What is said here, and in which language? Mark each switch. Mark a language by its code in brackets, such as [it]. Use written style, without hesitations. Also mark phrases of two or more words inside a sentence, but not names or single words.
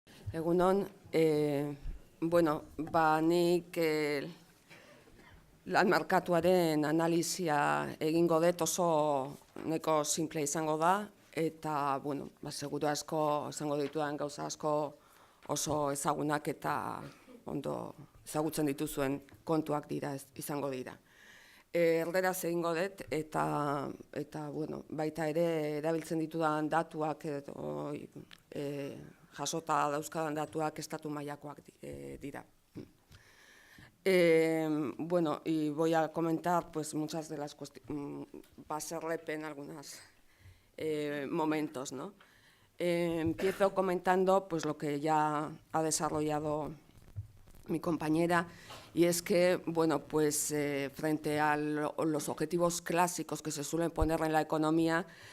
[eu] Egunon, bueno, nik lan merkatuaren analisia egingo dut oso neko simple izango da, eta, bueno, seguru asko izango ditudan gauza asko oso ezagunak eta ondo ezagutzen dituzuen kontuak dira, izango dira. Erderaz egingo dut eta bueno, baita ere erabiltzen ditudan datuak edo jasota dauzkadan datuak estatu mailakoak dira. [es] Bueno, y voy a comentar pues muchas de las cuestiones, va a ser en algunos momentos, ¿no? Empiezo comentando pues lo que ya ha desarrollado mi compañera, y es que, bueno, pues frente a los objetivos clásicos que se suelen poner en la economía